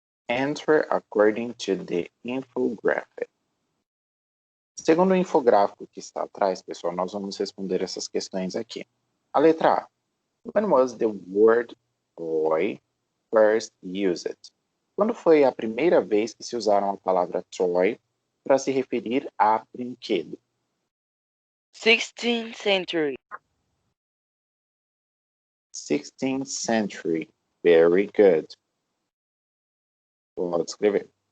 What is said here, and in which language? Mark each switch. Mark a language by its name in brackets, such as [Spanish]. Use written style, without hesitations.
[English] Answer according to the infographic. [Portuguese] Segundo o infográfico que está atrás, pessoal, nós vamos responder essas questões aqui. A letra A. [English] When was the word toy first used? [Portuguese] Quando foi a primeira vez que se usaram a palavra toy para se referir a brinquedo? [English] 16th century. 16th century. Very good. [Portuguese] Pode escrever.